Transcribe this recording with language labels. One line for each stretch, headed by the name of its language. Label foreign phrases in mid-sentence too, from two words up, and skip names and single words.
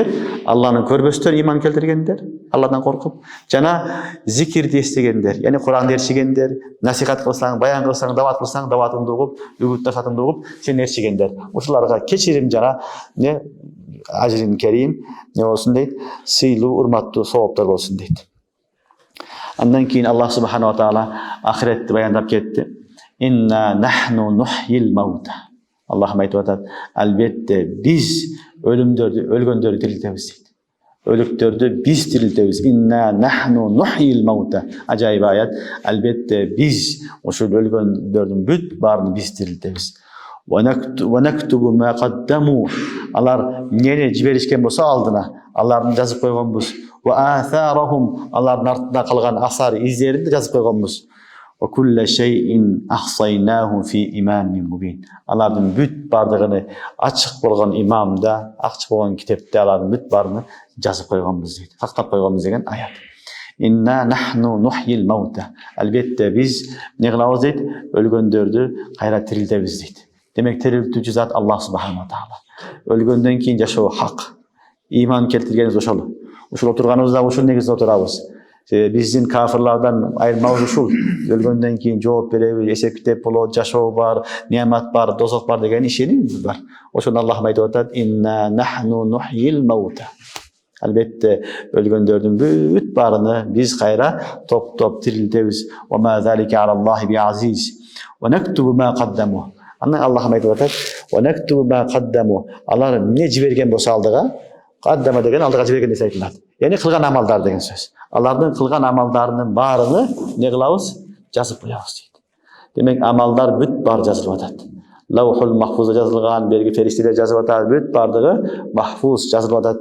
Kyrgyz: Алланы көрбөстөр иман келтиргендер, Алладан коркуп, жана зикирди эстегендер, яни Кур'анды ээрчигендер, насихат кылсаң, баян кылсаң, дават кылсаң, даватыңды угуп, үгүт насихатыңды угуп, сени ээрчигендер. Ушуларга кечирим жана
Arabic: أجر كريم
Kyrgyz: не болсун дейт, сыйлуу, урматтуу сооптор болсун дейт. Андан кийин Аллах
Arabic: سبحانه وتعالى
Kyrgyz: ахиретти баяндап кетти.
Arabic: إنا نحن نحيي الموتى.
Kyrgyz: Аллах айтып атат, албетте биз өлгөндөрдү тирилтебиз дейт. Өлүктөрдү биз тирилтебиз.
Arabic: إنا نحن نحيي الموتى.
Kyrgyz: Ажайып аят. Албетте биз ошол өлгөндөрдүн бүт баарын биз тирилтебиз.
Arabic: ونكتب ما قدموا.
Kyrgyz: Алар эмнени жиберишкен болсо алдына, аларды жазып койгонбуз.
Arabic: وآثارهم.
Kyrgyz: Алардын артында калган асар издерин жазып койгонбуз.
Arabic: وكل شيء أحصيناه في إمام مبين.
Kyrgyz: Алардын бүт бардыгын ачык болгон имамда, ачык болгон китепте алардын бүт баарын жазып койгонбуз дейт. Сактап койгонбуз деген аят.
Arabic: إنا نحن نحيي الموتى.
Kyrgyz: Албетте биз не кылабыз дейт? Өлгөндөрдү кайра тирилтебиз дейт. Демек тирилтүүчү зат Аллах
Arabic: سبحانه وتعالى.
Kyrgyz: Өлгөндөн кийин жашоо хак. Иман келтиргенибиз ошол. Ушул отурганыбызда ушул негизде отурабыз. Биздин кафирлардан айырмабыз ушул. Өлгөндөн кийин жооп беребиз, эсеп китеп болот, жашоо бар, неамат бар, дозок бар деген ишенимиз бар. Ошону Аллах айтып атат:
Arabic: "إنا نحن نحيي الموتى."
Kyrgyz: Албетте өлгөндөрдүн бүт баарыны биз кайра топ тирилтебиз.
Arabic: "وما ذلك على الله بعزيز." "ونكتب ما قدموا."
Kyrgyz: Анан Аллах айтып атат:
Arabic: "ونكتب ما قدموا."
Kyrgyz: Алар эмне жиберген болсо алдыга, каддама деген алдыга жиберген деп айтылат. Яни кылган амалдар деген сөз. Алардын кылган амалдарынын баарыны не кылабыз? Жазып коебуз дейт. Демек амалдар бүт баары жазылып атат. Лаухул махфузда жазылган, берги фериштелер жазып атат, бүт бардыгы махфуз жазылып атат.